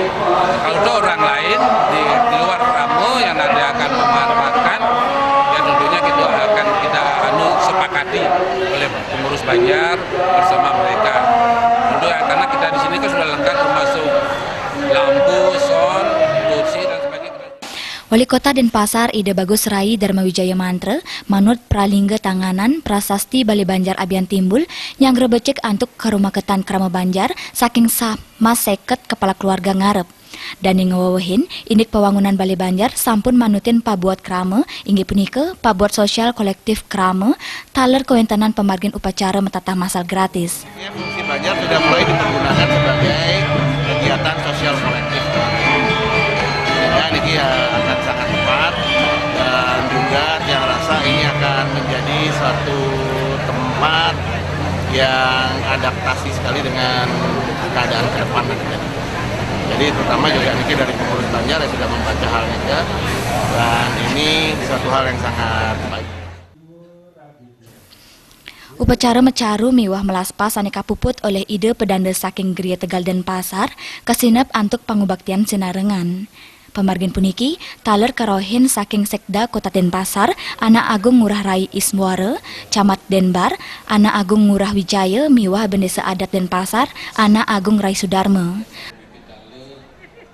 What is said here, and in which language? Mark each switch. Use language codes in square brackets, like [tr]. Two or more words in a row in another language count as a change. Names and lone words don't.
[id] Kalau ada orang lain di luar Krama yang nanti akan memanfaatkan, ya tentunya kita akan sepakati oleh pengurus Banjar bersama mereka. Tentu ya, karena kita di sini kan sudah lengkap termasuk lampu, sound, kursi dan sebagainya. [ban] Wali Kota Denpasar Ida Bagus Rai Dharma Wijaya Mantra manut pralingga tanganan prasasti Balai Banjar Abian Timbul yang rebecek antuk karumaketan Krama Banjar saking mas seket kepala keluarga ngarep. Dan yang ngawawahin, indik pewangunan Balai Banjar sampun manutin pabuat Krama, inggih punika pabuat sosial kolektif Krama, taler kewentanan pemargin upacara metatah masal gratis. [id] Fungsi Banjar sudah mulai dipergunakan sebagai kegiatan sosial kolektif. Sehingga ini akan sangat tepat, dan juga yang rasa ini akan menjadi suatu tempat yang adaptasi sekali dengan keadaan ke depan nantinya. Jadi terutama juga ini dari pengurus Banjar yang sudah membaca hal ini, dan ini suatu hal yang sangat baik. [ban] Upacara mencaru miwah melaspas aneka puput oleh Ida Perdana saking Gria Tegal Denpasar kesinep antuk pangubaktian sinarengan. Pemargin puniki taler karohin saking Sekda Kota Denpasar, Anak Agung Ngurah Rai Ismuara, Camat Denbar, Anak Agung Ngurah Wijaya miwah Bendesa Adat Denpasar, Anak Agung Rai Sudarma.